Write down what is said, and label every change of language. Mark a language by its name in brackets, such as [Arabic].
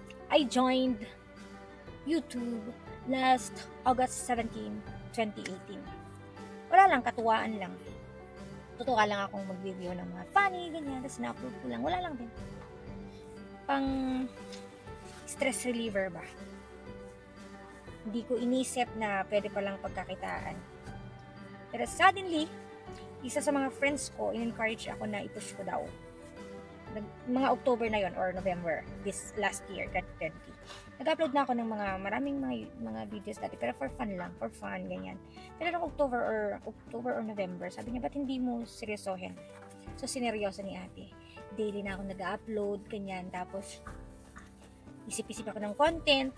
[English] I joined YouTube last August 17, 2018. [Filipino] Wala lang, katuwaan lang. Tutuwa lang akong mag-review ng mga funny, ganyan. Tapos na-upload ko lang. Wala lang din. Pang stress reliever ba? Hindi ko inisip na pwede palang pagkakitaan. Pero suddenly, isa sa mga friends ko, in-encourage ako na i-push ko daw. Mga October na yon or November [English] this last year, [Filipino] 2020. Nag-upload na ako ng maraming mga videos dati, pero [English] for fun, [Filipino] ganyan. Pero nung October or November, sabi niya, ba't hindi mo seryosohin? So, sineryoso ni ate. Daily na ako nag-upload, ganyan. Tapos, isip-isip ako ng content.